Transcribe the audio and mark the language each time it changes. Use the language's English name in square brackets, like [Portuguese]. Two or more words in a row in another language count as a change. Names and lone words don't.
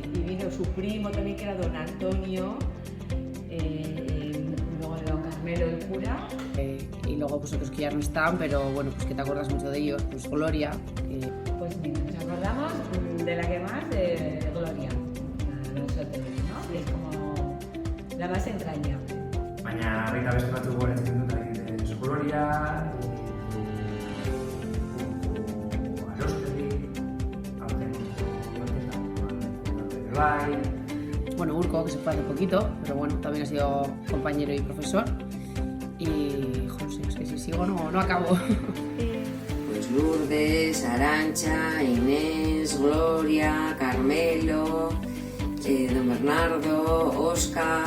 [Spanish] Y vino su primo también, que era don Antonio, luego de don Carmelo, el cura. Y luego pues otros que ya no están, pero bueno, pues que te acuerdas mucho de ellos, pues Gloria. Pues mira, nos acordamos de la que más, de Gloria, nosotros, ¿no? Que es como la más entrañable. [Basque] Baina baita beste batzuk goratzen dut adibidez Gloria, Arostegi, [Spanish] Bueno, Urco, que se fue hace poquito, pero bueno, también ha sido compañero y profesor. Y, joder, es que si sigo no acabo. Pues Lourdes, Arantxa, Inés, Gloria, Carmelo, don Bernardo, Óscar.